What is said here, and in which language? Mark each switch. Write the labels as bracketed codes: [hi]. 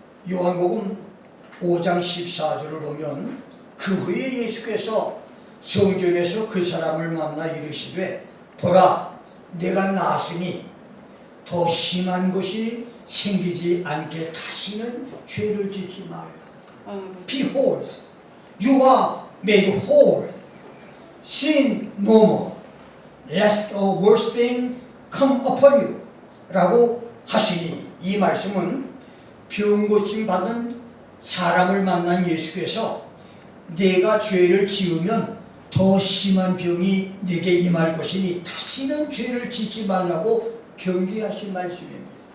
[ko] 요한복음 5장 14절을 보면 그 후에 예수께서 성전에서 그 사람을 만나 이르시되 보라 내가 나았으니 더 심한 것이 생기지 않게 다시는 죄를 짓지 말라. [en] Behold, you are made whole. Sin no more, lest a worse thing come upon you. [ko] 라고 하시니, 이 말씀은 병 고침 받은 사람을 만난 예수께서 내가 죄를 지으면 더 심한 병이 내게 임할 것이니 다시는 죄를 짓지 말라고 경계하신 말씀입니다.